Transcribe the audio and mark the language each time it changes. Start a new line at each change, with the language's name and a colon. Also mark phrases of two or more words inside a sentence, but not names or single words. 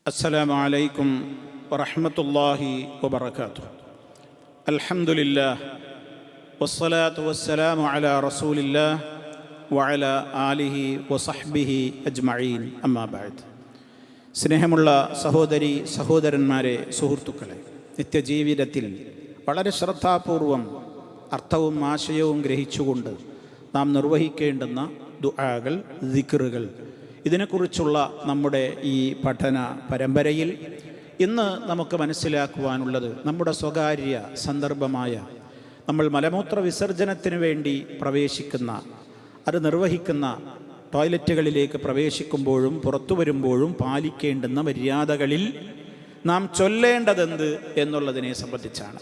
Arabic: السلام عليكم ورحمة الله وبركاته. الحمد لله والصلاة والسلام على رسول الله وعلى آله وصحبه أجمعين أما بعد.
Malayalam: സ്നേഹമുള്ള സഹോദരി സഹോദരന്മാരെ, സുഹൃത്തുക്കളെ, നിത്യജീവിതത്തിൽ വളരെ ശ്രദ്ധാപൂർവം അർത്ഥവും ആശയവും ഗ്രഹിച്ചുകൊണ്ട് നാം നിർവഹിക്കേണ്ടുന്ന ദുആകൾ, ദിക്റുകൾ, ഇതിനെക്കുറിച്ചുള്ള നമ്മുടെ ഈ പഠന പരമ്പരയിൽ ഇന്ന് നമുക്ക് മനസ്സിലാക്കുവാനുള്ളത് നമ്മുടെ സ്വകാര്യ സന്ദർഭമായ നമ്മൾ മലമൂത്ര വിസർജനത്തിന് വേണ്ടി പ്രവേശിക്കുന്ന, അത് നിർവഹിക്കുന്ന ടോയ്ലറ്റുകളിലേക്ക് പ്രവേശിക്കുമ്പോഴും പുറത്തു വരുമ്പോഴും പാലിക്കേണ്ടുന്ന മര്യാദകളിൽ നാം ചൊല്ലേണ്ടതെന്ത് എന്നുള്ളതിനെ സംബന്ധിച്ചാണ്.